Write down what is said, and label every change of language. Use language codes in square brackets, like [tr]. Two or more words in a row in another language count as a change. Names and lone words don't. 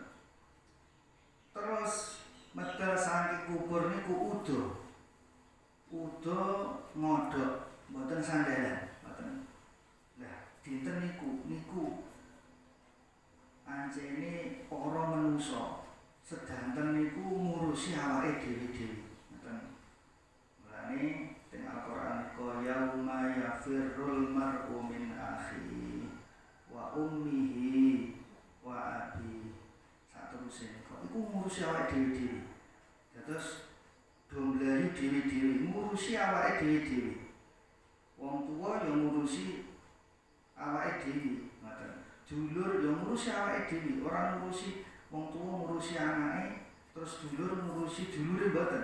[jv] Terus medal saking kubur niku udo ngodok, mboten sandalan, ngoten. Lah dinten niku anjene para menungso sedanten niku ngurusi awake dhewe-dhewe, ngoten. Mulane teng Al-Qur'an ko [ar] يوم يفر المرء من أخيه وأمه وأبيه [jv] saterusé kok iku ngurusi awake dhewe-dhewe. Terus domblari dhewe-dhewe ngurusi awake dhewe-dhewe. Wong tuwa ya ngurusi dulur ya ngurusi awake dhewe, ora ngurusi wong tuwa ngurusi anake, terus dulur ngurusi dulure mboten.